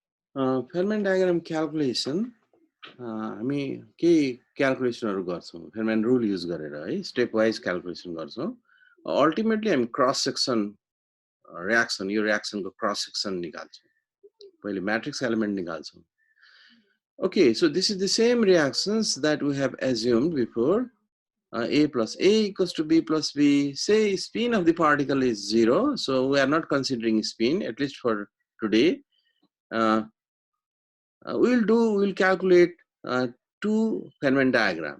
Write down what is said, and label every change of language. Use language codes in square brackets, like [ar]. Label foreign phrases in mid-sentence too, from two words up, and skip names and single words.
[en] Feynman diagram calculation [ne] हामी के क्याल्कुलेसनहरु गर्छौं [en] Feynman rule use [ne] गरेर है [en] step wise calculation [ne] गर्छौं अल्टिमेटली हामी [en] cross section reaction [ne] यो रिएक्सनको [en] cross section [ne] निकाल्छौं पहिले [en] matrix element [ne] निकाल्छौं [en] okay so this is the same reactions that we have assumed before a plus a equals to b plus b say spin of the particle is 0 so we are not considering spin at least for today uh, we'll calculate two Feynman diagram.